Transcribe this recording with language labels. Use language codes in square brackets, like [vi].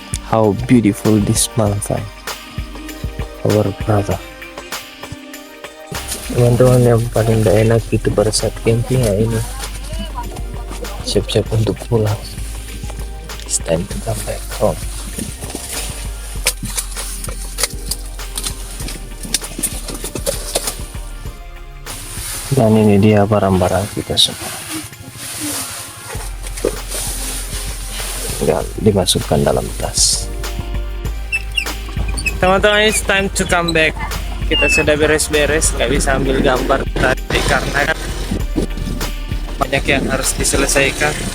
[en] How beautiful this mountain, our brother. [id] Teman-teman, yang paling gak enak itu pada saat camping ya ini, siap-siap untuk pulang. [en] It's time to come back home. [id] Dan ini dia barang-barang kita semua. Tinggal dimasukkan dalam tas. Teman-teman, [en] it's time to come back. [id] Kita sudah beres-beres, nggak bisa ambil gambar tadi karena banyak yang harus diselesaikan.